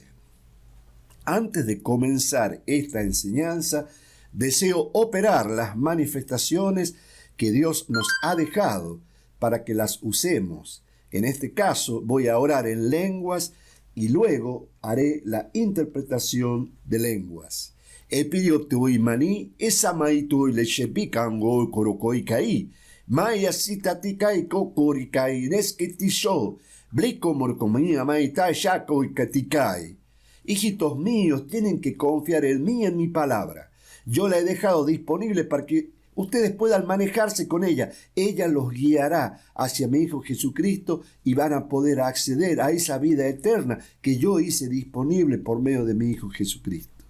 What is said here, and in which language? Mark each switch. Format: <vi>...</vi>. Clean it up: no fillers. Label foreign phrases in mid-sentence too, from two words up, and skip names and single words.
<es>Antes de comenzar esta enseñanza, deseo operar las manifestaciones que Dios nos ha dejado para que las usemos. En este caso voy a orar en lenguas y luego haré la interpretación de lenguas. Epidio tui mani esamai tui lechepikango korokoi maya sitatikai kokorikai nesketisho blico morcomia maita shako y katikai. Hijitos míos, tienen que confiar en mí y en mi palabra. Yo la he dejado disponible para que ustedes puedan manejarse con ella. Ella los guiará hacia mi Hijo Jesucristo y van a poder acceder a esa vida eterna que yo hice disponible por medio de mi Hijo Jesucristo.</es>